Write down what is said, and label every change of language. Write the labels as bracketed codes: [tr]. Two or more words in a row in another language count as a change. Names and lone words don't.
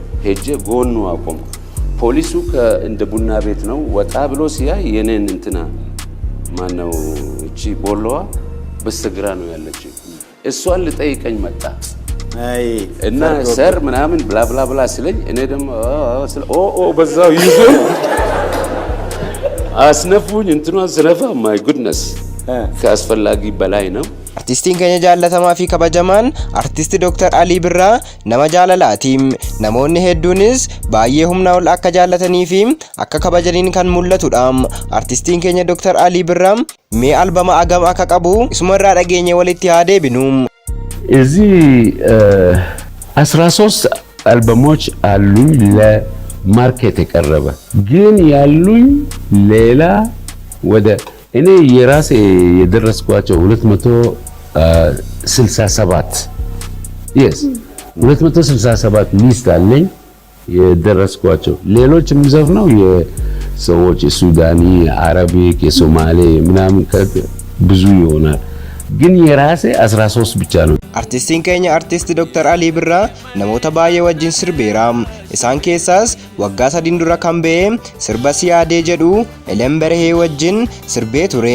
[am] ሄጄ ጎኑ አቆምኩ። ፖሊሱ እንደ ቡና ቤት ነው ወጣ ብሎ ሲያይ የኔን እንትና ማነው እቺ ቦሎዋ በስተግራ ነው ያለችው። እሷን ልጠይቀኝ መጣ እና ሰር ምናምን ብላ ብላ ብላ ሲለኝ እኔ ደግሞ ኦ በዛው ይዞ አስነፉኝ እንትኗን ስነፋ [en] my goodness [am] ከአስፈላጊ በላይ ነው። [om] Artistiin keenya jaallatamaa fi kabajamaan artist Dr. Alii Birraa nama jaalalaatiim. Namoonni hedduunis baay'ee humna ol akka jaallatanii fi akka kabajaniin kan mul'atudha. Artistiin keenya Dr. Alii Birraa mee albama agam akka qabu isuma irraa dhageenye walitti haa deebinu. [am] እዚህ 13 አልበሞች አሉኝ ለማርኬት የቀረበ ግን ያሉኝ ሌላ ወደ እኔ የራሴ የደረስኳቸው 267 yes 267 ሊስት አለኝ የደረስኳቸው ሌሎች የምዘፍነው የሰዎች የሱዳኒ አረቢክ የሶማሌ ምናምን ብዙ ይሆናል ግን የራሴ 13 ብቻ ነው [om] Artistiin keenya artist Dr. Alii Birraa namoota baay'ee wajjin sirbeera. Isaan keessaas waggaa 3 dura kan ba'e sirba siyaadee jedhu Elemberehee wajjin sirbee ture.